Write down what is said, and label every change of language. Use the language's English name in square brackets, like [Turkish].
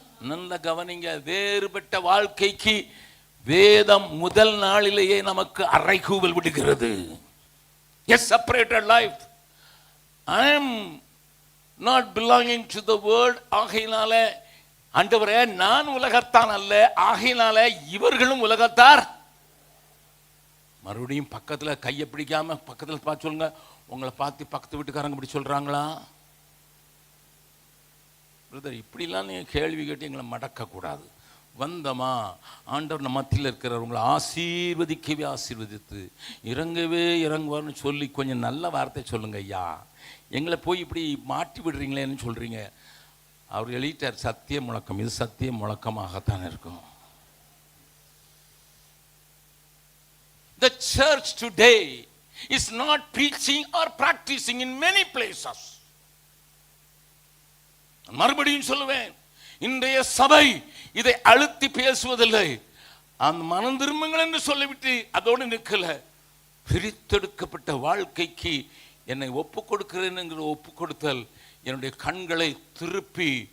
[Tamil] நல்ல கவனிங்க, வேறுபட்ட வாழ்க்கைக்கு வேதம் முதல் நாளிலேயே நமக்கு அறைகூவல் விடுகிறது. [English] A separated life. I am not belonging to the world. [Tamil] ஆகையினால ஆண்டவரே நான் உலகத்தான் அல்ல, ஆகையினால இவர்களும் உலகத்தார். மறுபடியும் பக்கத்தில் கையை பிடிக்காம பக்கத்தில் பார்த்து சொல்லுங்க, உங்களை பார்த்து பக்கத்து வீட்டுக்காரங்க இப்படி சொல்றாங்களா? பிரதர், இப்படிலாம் நீங்க கேள்வி கேட்டு எங்களை மடக்கக்கூடாது. வந்தமா, ஆண்டவர் நம்ம மத்தியில் இருக்கிறவங்களை ஆசீர்வதிக்கவே ஆசீர்வதித்து இறங்கவே இறங்குவார்னு சொல்லி கொஞ்சம் நல்ல வார்த்தை சொல்லுங்க ஐயா. எங்களை போய் இப்படி மாற்றி விடுறீங்களேன்னு சொல்றீங்க. அவர் எழுதிட்டார் சத்திய முழக்கம், இது சத்திய முழக்கமாகத்தான் இருக்கும். [English] The church today is not preaching or practicing in many places. [Tamil] மறுபடியும் சொல்லுவேன், இன்றைய சபை இதை அழுத்தி பேசுவதில்லை. அந்த மனம் திரும்புங்கள் என்று சொல்லிவிட்டு அதோடு நிற்கல. பிரித்தெடுக்கப்பட்ட வாழ்க்கைக்கு என்னை ஒப்பு கொடுக்கிறேன் என்கிற ஒப்பு கொடுத்தல் என்னுடைய கண்களை திருப்பி